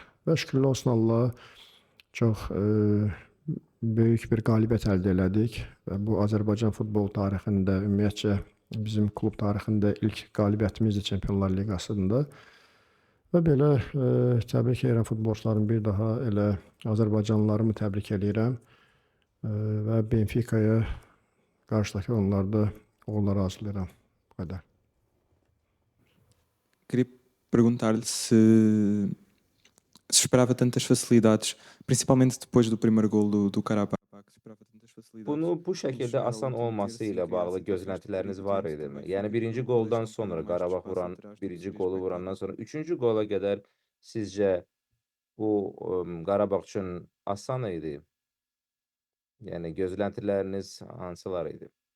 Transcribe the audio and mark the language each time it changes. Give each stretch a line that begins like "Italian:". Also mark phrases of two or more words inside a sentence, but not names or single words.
Azerbaijani: Və şükürlər olsun Allaha çox böyük bir qalibiyyət əldə elədik və bu Azərbaycan futbol tarixində, ümumiyyətcə bizim klub tarixində ilk qalibiyyətimizdir Çempionlar Liqasında. Və belə təbrik edirəm futbolçularımı bir daha, elə Azərbaycanlılarımı təbrik edirəm və Benfica'ya qarşıdakı oyunlarda uğurlar arzulayıram. Bu qədər.
Portuguese: Queria perguntar-lhe se esperava tantas facilidades, principalmente depois do primeiro gol do Karabakh, se esperava tantas facilidades.
Azerbaijani: Bunu bu şəkildə asan olması ilə bağlı gözləntiləriniz var idimi? Yəni birinci goldan sonra Qarabağ vuran, birinci golu vurandan sonra üçüncü qola qədər sizcə bu Qarabağ üçün asan idi? Yəni gözləntiləriniz hansılar idi?